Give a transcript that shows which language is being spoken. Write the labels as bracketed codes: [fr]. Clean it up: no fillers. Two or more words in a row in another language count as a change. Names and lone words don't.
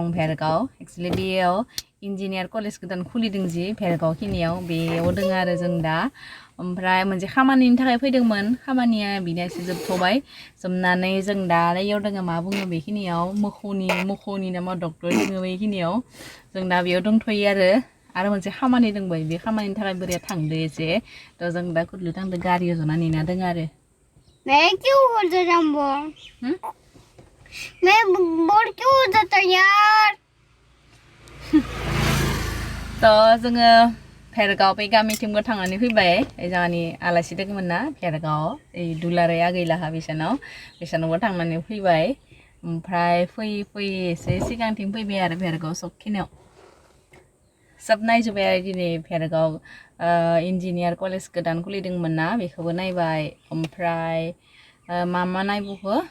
[brx] भेरगाव एक्चुलि बेयाव [en] engineer college [brx] गोदान खुलिदों जि भेरगाव खिनियाव बेयाव दोङो आरो जों दा ओमफ्राय मोनसे खामानिनि थाखाय फैदोंमोन खामानिया बिना एसे जोबथ'बाय जोबनानै जों दा इयाव दोङो मा बुङो बेखिनियाव मोखौनि नामा डक्टर दोङो बेखिनियाव जों दा बेयाव दंथ'यो आरो मोनसे खामानि दंबाय बे खामानिनि थाखाय बोरैया थांदो एसे थ' जों दा कुदलु थांदो गारियाव जना नेना दोङो आरो [hi] मैं क्यों हो जाऊंगा मैं बोर क्यों हो जाता यार [brx] थ' जोङो भेरगाव बे गामिथिंबो थांनानै फैबाय जोंहानि आलासि दंमोन ना भेरगाव ओइ दुलाराय आगैलाहा बिसानावबो थांनानै फैबाय ओमफ्राय फैयै एसे सिगांथिं फैबाय आरो भेरगाव सबखिनियाव सब नायजोब्बाय आरो दिनै भेरगाव [en] engineer college [brx] गोदान खुलिदोंमोन ना बेखौबो नायबाय ओमफ्राय मा नायबोखो